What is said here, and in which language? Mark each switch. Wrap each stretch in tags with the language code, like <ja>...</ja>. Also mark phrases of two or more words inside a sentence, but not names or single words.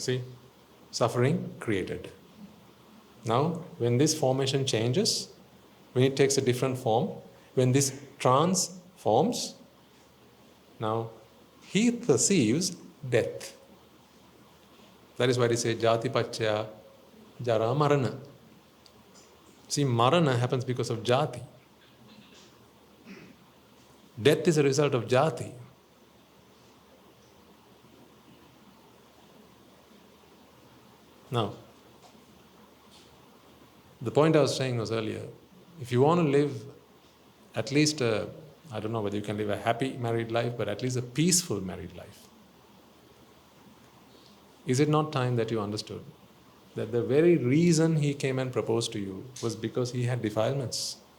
<en>See? Suffering created. Now, when this formation changes, when it takes a different form, when this transforms, now he perceives death. That is why they say</en> <pi>jati pacchaya jara marana.</pi> <en>See, marana happens because of jati. Death is a result of jati. Now, the point I was saying was earlier, if you want to live at least I don't know whether you can live a happy married life, but at least a peaceful married life, is it not time that you understood that the very reason he came and proposed to you was because he had defilements?</en>